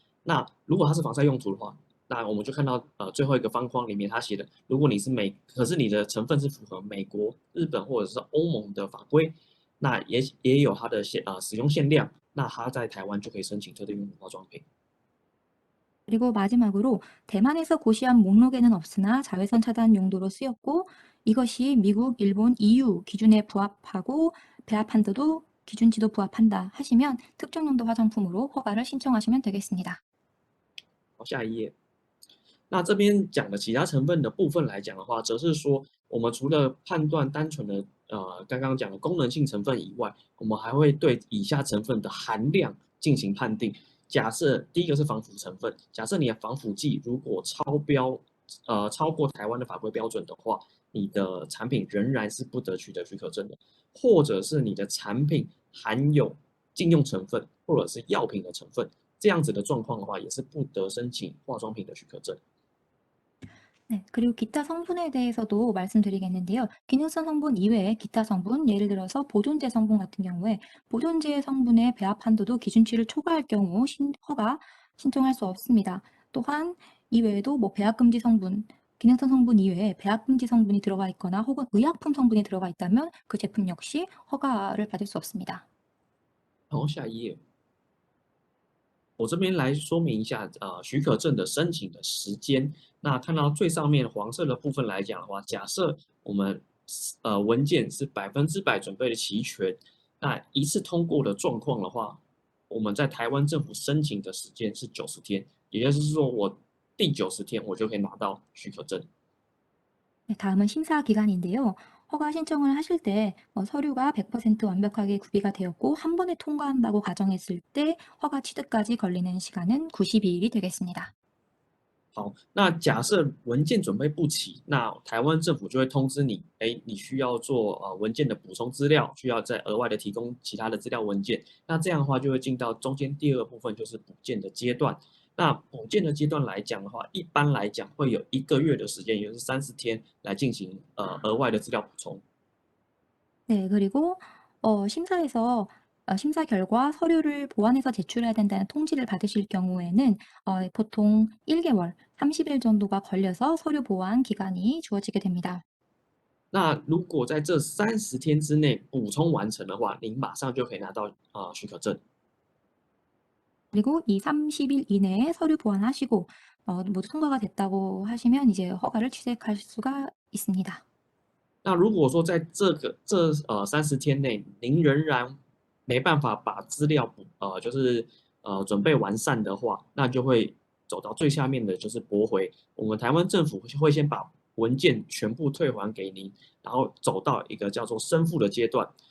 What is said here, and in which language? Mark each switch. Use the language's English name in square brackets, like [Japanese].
[Chinese] 那如果它是防晒用途的话，那我们就看到最后一个方框里面它写的，如果可是你的成分是符合美国、日本或者是欧盟的法规，那也有它的使用限量，那它在台湾就可以申请特定用途化妆品。 [Korean] 그리고 마지막으로 대만에서 고시한 목록에는 없으나 자외선 차단 용도로 쓰였고 이것이 미국, 일본, EU 기준에 부합하고 배합 한도도 기준치도 부합한다 하시면 특정 용도 화장품으로 허가를 신청하시면 되겠습니다. [Chinese] 好，下一页。那这边讲的其他成分的部分来讲的话，则是说，我们除了判断单纯的刚刚讲的功能性成分以外，我们还会对以下成分的含量进行判定。假设第一个是防腐成分，假设你的防腐剂如果超标，超过台湾的法规标准的话，你的产品仍然是不得取得许可证的，或者是你的产品含有禁用成分或者是药品的成分，这样子的状况的话，也是不得申请化妆品的许可证。 [Korean] 네, 그리고 기타 성분에 대해서도 말씀드리겠는데요. 기능성 성분 이외에 기타 성분, 예를 들어서 보존제 성분 같은 경우에 보존제 성분의 배합 한도도 기준치를 초과할 경우 허가 신청할 수 없습니다. 또한 이외에도 뭐 배합금지 성분, 기능성 성분 이외에 배합금지 성분이 들어가 있거나 혹은 의약품 성분이 들어가 있다면 그 제품 역시 허가를 받을 수 없습니다. [Chinese] 好，下一页。我这边来说明一下，许可证的申请的时间。那看到最上面黄色的部分来讲的话，假设我们文件是100%准备的齐全，那一次通过的状况的话，我们在台湾政府申请的时间是90天，也就是说我第90天我就可以拿到许可证。 [Korean] 네, 다음은 심사 기간인데요. 허가 신청을 하실 때 서류가 100% 완벽하게 구비가 되었고 한 번에 통과한다고 가정했을 때 허가 취득까지 걸리는 시간은 92일이 되겠습니다. [Chinese] 好，那假设文件准备不齐，那台湾政府就会通知你，你需要做文件的补充资料，需要再额外的提供其他的资料文件。那这样的话就会进到中间第二个部分，就是补件的阶段。那补件的阶段来讲的话，一般来讲会有1个月的时间，也就是30天来进行额外的资料补充。 [Korean] 네, 그리고 심사에서 심사 결과 서류를 보완해서 제출해야 된다는 통지를 받으실 경우에는 보통 1개월, 30일 정도가 걸려서 서류 보완 기간이 주어지게 됩니다. [Chinese] 那如果在这30天之内补充完成的话，您马上就可以拿到许可证。 [Korean] 그리고 이 30일 이내에 서류 보완하시고 모두 통과가 됐다고 하시면 이제 허가를 취득할 수가 있습니다. [Chinese] 那如果说在30天内，您仍然没办法把资料就是准备完善的话，那就会走到最下面的就是驳回。我们台湾政府会先把文件全部退还给您，然后走到一个叫做申复的阶段。